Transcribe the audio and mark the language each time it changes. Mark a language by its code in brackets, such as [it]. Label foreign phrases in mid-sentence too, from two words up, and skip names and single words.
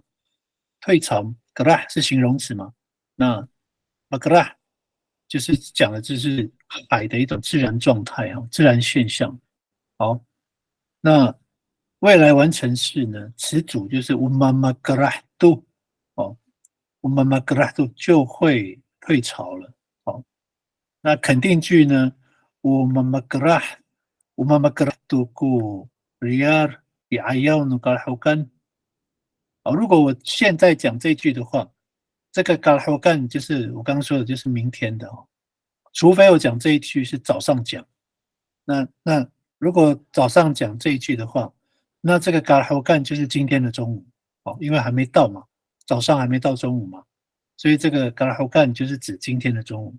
[zh] 退潮 gra 是形容词嘛？那 gra 就是讲的就是海的一种自然状态啊，自然现象。好，那未来完成式呢？词组就是 umamagrahdu 哦 umamagrahdu 就会退潮了。好，那肯定句呢 [ami] umamagrahdu ku riar bi'ayanu kalhukan。 [zh] 好，如果我现在讲这句的话，这个 kalhukan 就是我刚刚说的，就是明天的哦。除非我讲这一句是早上讲，那如果早上讲这一句的话，那这个 kalhukan 就是今天的中午哦，因为还没到嘛，早上还没到中午嘛，所以这个 kalhukan 就是指今天的中午。